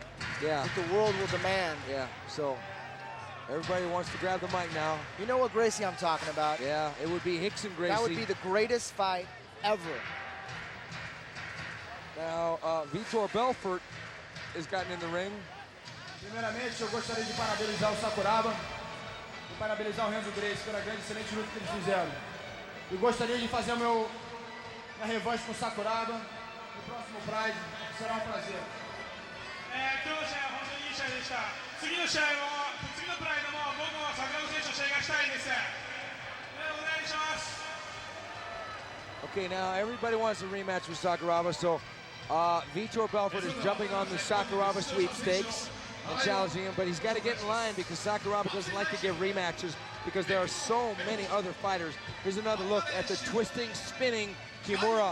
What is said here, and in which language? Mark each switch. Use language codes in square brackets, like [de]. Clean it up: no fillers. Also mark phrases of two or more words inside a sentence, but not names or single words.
[en] Yeah. That the world will demand. Yeah, so Everybody wants to grab the mic now. You know what Gracie I'm talking about. Yeah, it would be Hicks and Gracie. That would be the greatest fight ever. Now, Vitor Belfort has gotten in the ring. [pt] Primeiramente, eu gostaria de parabenizar o Sakuraba e parabenizar o Renzo Gracie pela grande excelente luta que eles fizeram. E gostaria de fazer minha revanche com o Sakuraba no próximo Pride. Será um prazer. [ja] 今日の試合は本当にいい試合でした。次の試合も、次のプライドも僕も桜庭選手と試合がしたいです。お願いします。 [en] Okay, now everybody wants a rematch with Sakuraba, so Vitor Belfort is jumping on the Sakuraba sweepstakes and challenging him, but he's got to get in line because Sakuraba doesn't like to give rematches because there are so many other fighters. Here's another look at the twisting, spinning Kimura.